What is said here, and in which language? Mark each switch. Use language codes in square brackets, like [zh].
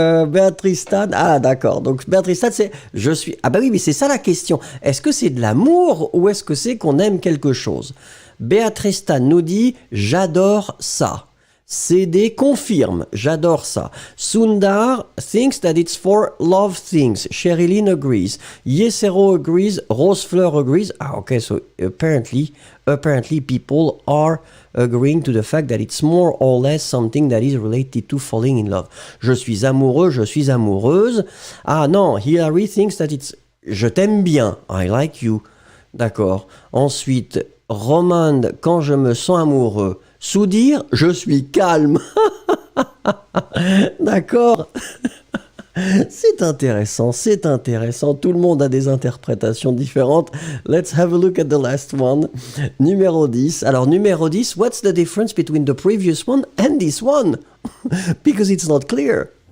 [fr] Béatrice Stan, ah d'accord, donc Béatrice Stan c'est je suis, ah bah oui mais c'est ça la question, est-ce que c'est de l'amour ou est-ce que c'est qu'on aime quelque chose? Béatrice Stan nous dit j'adore ça. CD confirme, j'adore ça. [en] Sundar thinks that it's for love things. Sherilyn agrees. Yesero agrees. Rose Fleur agrees. Ah, okay, so apparently people are agreeing to the fact that it's more or less something that is related to falling in love. [fr] Je suis amoureux, je suis amoureuse. Ah non, [en] Hilary thinks that it's [fr] je t'aime bien. [en] I like you. [fr] D'accord. Ensuite, Romande, quand je me sens amoureux. Soudir, je suis calme. D'accord. C'est intéressant, c'est intéressant. Tout le monde a des interprétations différentes. [en] Let's have a look at the last one. [fr] Numéro 10. Alors, numéro 10, [en] what's the difference between the previous one and this one? Because it's not clear.